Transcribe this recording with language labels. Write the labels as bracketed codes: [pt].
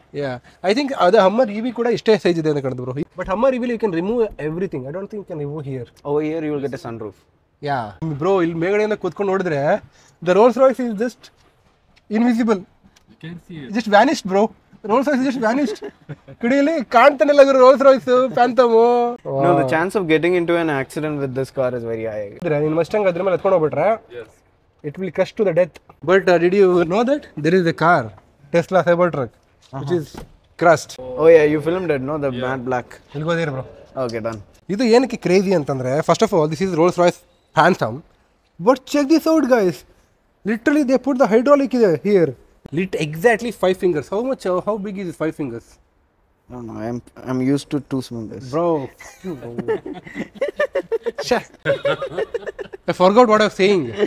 [en] Yeah, I think the Hummer EV [kn] ಕೂಡ ಇಷ್ಟೇ size ಇದೆ ಅಂತ ಕಾಣ್ತದೆ [en] bro. But Hummer EV you can remove everything. I don't think you can remove here. Over here, you will get a sunroof. Yeah. Bro, [kn] ಇಲ್ಲಿ ಮೇಲ್ಗಡೆಯಿಂದ ಕೂತ್ಕೊಂಡು ನೋಡಿದ್ರೆ [en] the Rolls Royce is just invisible. You can see it. Just vanished, bro. Rolls Royce just vanished. [kn] ಕಡೆಯಲ್ಲಿ ಕಾಣ್ತಾನೆ ಇಲ್ಲ ಗುರು Rolls Royce, Phantom. [en] No, the chance of getting into an accident with this car is very high. [kn] ನೀನು ಮಸ್ಟಂಗ್ ಅದ್ರ ಮೇಲೆ ಎತ್ಕೊಂಡು ಹೋಗ್ಬಿಟ್ರೆ [en] Yes. it will crush to the death. But did you know that there is a car, Tesla Cybertruck, which is crushed? Oh yeah, you filmed it, no? The matte black. [kn] ಇಲ್ಗೋದಿರ bro. [en] Okay, done. [kn] ಇದು ಏನಕ್ಕೆ crazy ಅಂತಂದ್ರೆ [en] First of all this is Rolls Royce Phantom. But check this out guys. Literally they put the hydraulic here. Exactly 5 fingers. How big is 5 fingers? No, I'm used to 2 fingers. Bro. I forgot what I was saying.